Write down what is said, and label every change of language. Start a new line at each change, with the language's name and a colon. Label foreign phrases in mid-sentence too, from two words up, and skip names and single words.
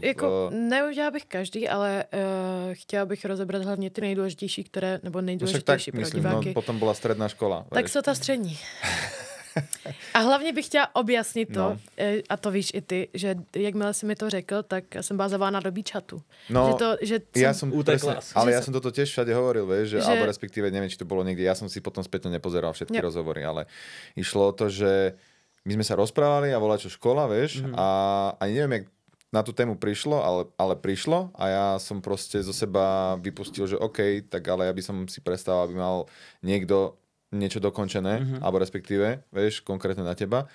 Czech: Neudělala bych každý, ale chtěla bych rozebrat hlavně ty nejdůležitější, které, nebo nejdůležitější pro diváky. No, potom byla středná škola. Tak jsou ta střední. A hlavně bych chtěla objasnit to, a to víš i ty, že jakmile jsi mi to řekl, tak jsem byla zavolána do B-chatu. No,
Slovak: ja som utekla. Ale ja som toto tiež všade hovoril, vieš, že alebo respektíve neviem, či to bolo niekde, ja som si potom spätne nepozeral všetky rozhovory, ale išlo o to, že my sme sa rozprávali a volá čo škola, vieš, a ani neviem, jak na tú tému prišlo, ale prišlo a ja som proste zo seba vypustil, že OK, tak ale ja by som si predstavoval, aby mal niekto niečo dokončené, alebo respektíve, vieš, konkrétne na teba.